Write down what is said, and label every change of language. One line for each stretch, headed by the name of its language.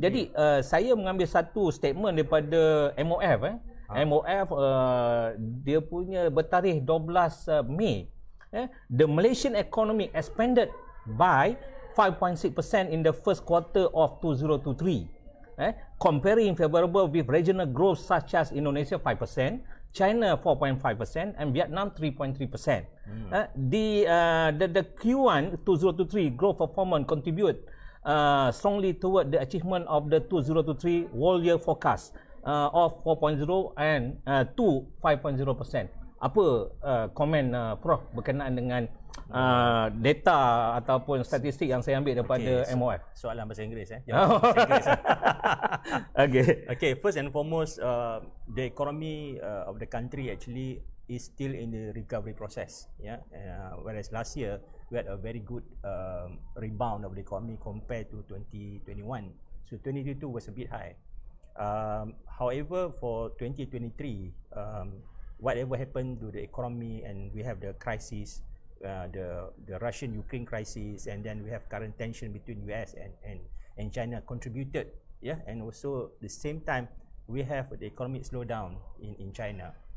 Malay: Jadi saya mengambil satu statement daripada MOF. MOF dia punya bertarikh 12 Mei.
English: The Malaysian economy expanded by 5.6% in the first quarter of 2023. Comparing favorable with regional growth such as Indonesia 5%, China 4.5% and Vietnam 3.3%. The Q1 2023 growth performance contribute strongly toward the achievement of the 2023 whole year forecast of 4.0 and to 5.0%.
Malay: Apa komen Prof berkenaan dengan data ataupun statistik yang saya ambil daripada MOF? Soalan bahasa Inggeris Jawab bahasa Inggeris.
English: Okay, first and foremost, the economy of the country actually is still in the recovery process. Whereas last year we had a very good rebound of the economy compared to 2021. So 2022 was a bit high. However, for 2023, whatever happened to the economy, and we have the crisis, the Russian-Ukraine crisis, and then we have current tension between US and China contributed, and also the same time we have the economic slowdown in China.